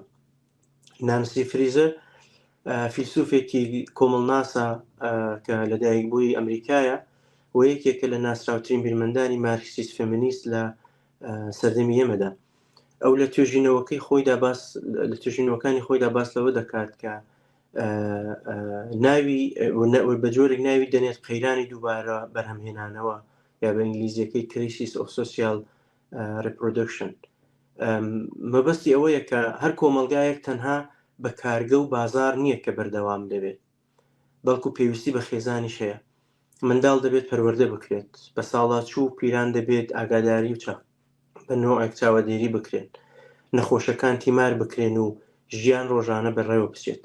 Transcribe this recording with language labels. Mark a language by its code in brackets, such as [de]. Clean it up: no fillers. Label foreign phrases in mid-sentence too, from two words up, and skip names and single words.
[ckb] نانسی فریزر فیلسوفێکی کۆمەڵناسە کە لەدایکبووی ئەمریکایە و یەکێکە لە ناسراوترین بیرمەندانی مارکسیست فێمینیست لە سەردەمی ئێمەدا. ئەو لە توێژینەوەکانی خۆیدا باس لەوە دەکات کە ناوی بە جۆرێک ناوی دەنێت قەیرانی دووبارە بەرهەمهێنانەوە یا بە ئینگلیزیەکەی [en] crisis of social reproduction. [ckb] مەبەستی ئەوەیە کە هەر کۆمەلگایەک تەنها بە کارگە و بازار نییە کە بەردەوام دەبێت، بەڵکو پێویستی بە خێزانیش هەیە. منداڵ دەبێت پەروەردە بکرێت، بە ساڵاتچوو و پیران دەبێت ئاگاداری و بە نۆعێک چاوەدێری بکرێن، نەخۆشەکان تیمار بکرێن و ژیان ڕۆژانە بەڕێوە بچێت.